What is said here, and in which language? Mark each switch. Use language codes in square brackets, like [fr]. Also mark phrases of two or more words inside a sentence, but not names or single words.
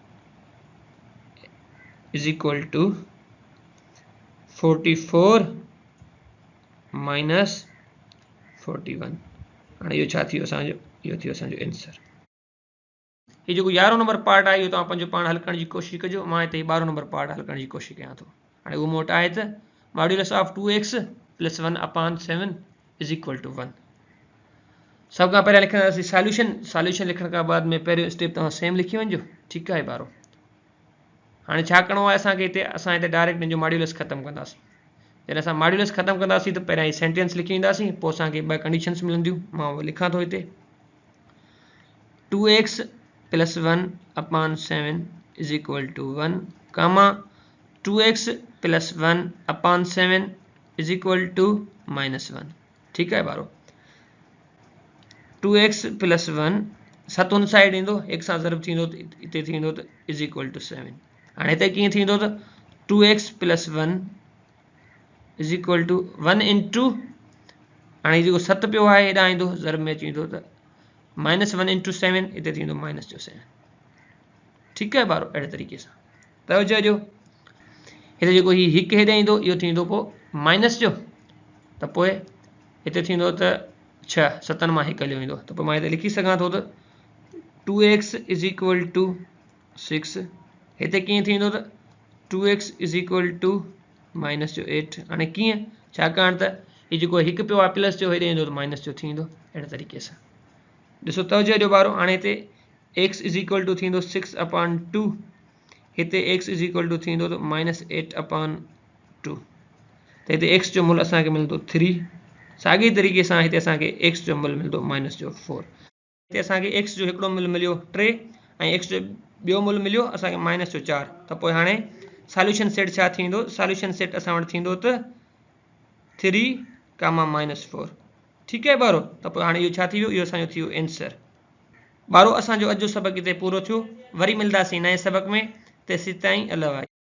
[en] is equal to [sd] 44 माइनस 41 हाणे इहो छा थी वियो असांजो इहो थी वियो असांजो आंसर हीउ जेको 11 [en] number part [sd] आहे इहो तव्हां पंहिंजो पाण हल करण जी कोशिशि कजो मां हिते 12 [en] number part [sd] हल करण जी कोशिशि कयां थो हाणे उहो मूं वटि आहे त [en] modulus of 2x plus 1 upon 7 is equal to 1 [sd] 1 सभ खां पहिरियों लिखंदासीं सॉल्यूशन लिखण खां बाद में पहिरियों स्टेप तव्हां सेम लिखी वञिजो ठीकु आहे ॿारो हाणे छा करिणो आहे असांखे हिते असां हिते डायरेक्ट हिन जो मॉड्यूलस ख़तमु कंदासीं जॾहिं असां मॉड्यूलस ख़तमु कंदासीं त पहिरियां ही सेंटेंस लिखी ईंदासीं पोइ असांखे 2 कंडीशन्स मिलंदियूं मां उहो लिखां थो हिते [en] 2x plus 1 upon 7 is equal to 1 comma 2x plus 1 upon 7 is equal to minus [sd] 1 ठीकु आहे ॿारो [en] 2x plus [sd] 1 7 उन साइड ईंदो 1 सां ज़रब थींदो त हिते थींदो त [en] is equal to [sd] 7 हाणे हिते कीअं थींदो त [en] 2x plus 1 is equal to 1 into [sd] इंटू हाणे जेको 7 पियो आहे हेॾां ईंदो ज़रब में अची वेंदो त [en] minus 1 into [sd] 7 हिते थींदो माइनस जो 7 ठीकु आहे ॿारो अहिड़े तरीक़े सां तवजो ॾियो हिते जेको ही हिकु हेॾे ईंदो इहो थींदो पोइ माइनस जो त पोइ हिते थींदो त 6 7 मां हिकु हलियो ईंदो त पोइ मां हिते लिखी सघां थो त [en] 2x is equal to [sd] 6 हिते कीअं थींदो त [en] 2x is equal to minus [sd] जो 8 हाणे कीअं छाकाणि त हीउ जेको हिकु पियो आहे प्लस जो हेॾे ईंदो त माइनस जो थींदो अहिड़े तरीक़े सां ॾिसो तवजो ॾियो ॿारो हाणे हिते [en] x is equal to [sd] थींदो [en] 6 upon 2 [sd] हिते [en] x is equal to [sd] थींदो त [en] minus 8 upon 2 [sd] त हिते x जो मुल्ह असांखे मिलंदो 3 साॻी तरीक़े सां हिते असांखे x जो मुल्ह मिलंदो माइनस जो 4 हिते असांखे x जो हिकिड़ो मुल्ह मिलियो 3 ऐं x जो ॿियो मुल्ह मिलियो असांखे माइनस जो 4 त पोइ हाणे [en] solution set [sd] छा थींदो [en] solution set [sd] असां वटि थींदो त [en] 3 comma minus 4 [sd] ठीकु आहे ॿारो त पोइ हाणे इहो छा थी वियो इहो असांजो थी वियो आंसर ॿारो असांजो अॼु जो सबक़ हिते पूरो थियो वरी मिलंदासीं नए सबक़ में तेसिताईं अलाह